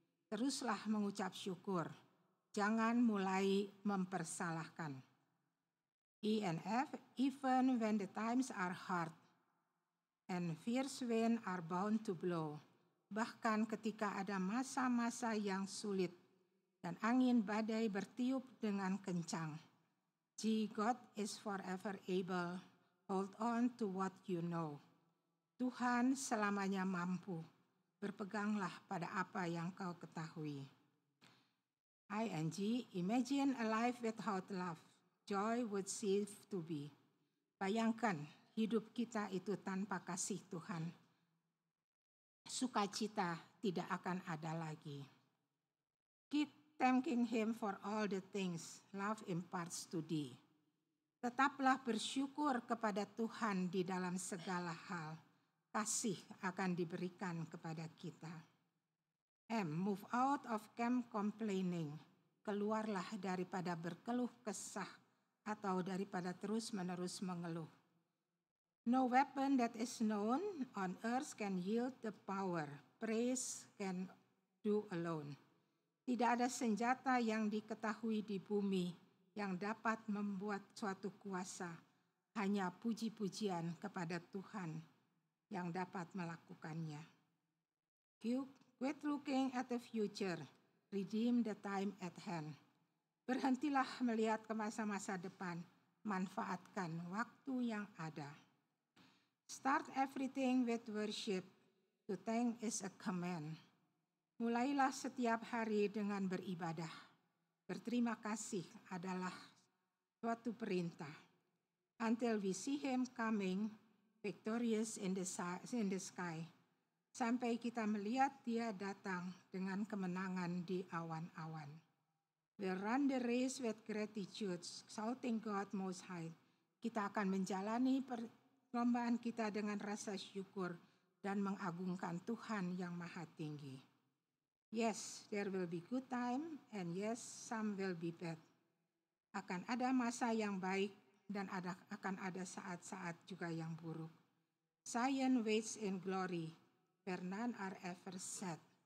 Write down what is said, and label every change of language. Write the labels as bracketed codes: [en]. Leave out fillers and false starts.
[id] Teruslah mengucap syukur, jangan mulai mempersalahkan. [en] E and F, even when the times are hard and fierce winds are bound to blow. [id] Bahkan ketika ada masa-masa yang sulit dan angin badai bertiup dengan kencang. [en] G, God is forever able. Hold on to what you know. [id] Tuhan selamanya mampu. Berpeganglah pada apa yang kau ketahui. [en] I and G, imagine a life without love. Joy would cease to be. [id] Bayangkan hidup kita itu tanpa kasih Tuhan. Sukacita tidak akan ada lagi. [en] Keep thanking Him for all the things love imparts to thee. [id] Tetaplah bersyukur kepada Tuhan di dalam segala hal. Kasih akan diberikan kepada kita. [en] M, move out of camp complaining. [id] Keluarlah daripada berkeluh kesah atau daripada terus-menerus mengeluh. [en] No weapon that is known on earth can yield the power praise can do alone. [id] Tidak ada senjata yang diketahui di bumi yang dapat membuat suatu kuasa. Hanya puji-pujian kepada Tuhan yang dapat melakukannya. [en] Quit looking at the future, redeem the time at hand. [id] Berhentilah melihat ke masa-masa depan, manfaatkan waktu yang ada. [en] Start everything with worship. To thank is a command. [id] Mulailah setiap hari dengan beribadah. Berterima kasih adalah suatu perintah. [en] Until we see Him coming, victorious in the sky. [id] Sampai kita melihat Dia datang dengan kemenangan di awan-awan. [en] We'll run the race with gratitude, shouting God Most High. [id] Kita akan menjalani perlombaan kita dengan rasa syukur dan mengagungkan Tuhan yang Maha Tinggi. [en] Yes, there will be good time, and yes, some will be bad. [id] Akan ada masa yang baik dan akan ada saat-saat juga yang buruk. [en] Zion waits in glory, where none are ever sad.